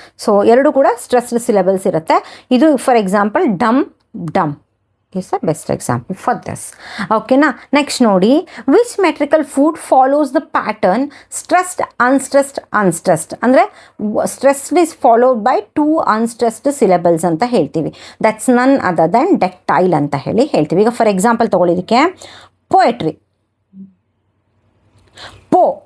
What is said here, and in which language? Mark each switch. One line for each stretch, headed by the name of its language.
Kannada: So ಎರಡು ಕೂಡ stressed syllables ಇರುತ್ತೆ.
English: ಇದು for example dum, dum is the best example for this.
Kannada: ಓಕೆನಾ.
English: Next ನೋಡಿ, which metrical foot follows the pattern stressed unstressed. ಅಂದರೆ stressed is followed by two unstressed syllables
Kannada: ಅಂತ ಹೇಳ್ತೀವಿ.
English: that's none other than dactyl
Kannada: ಅಂತ ಹೇಳಿ ಹೇಳ್ತೀವಿ.
English: ಈಗ for example ತೊಗೊಳ್ಳೋದಕ್ಕೆ poetry, ಪೋ.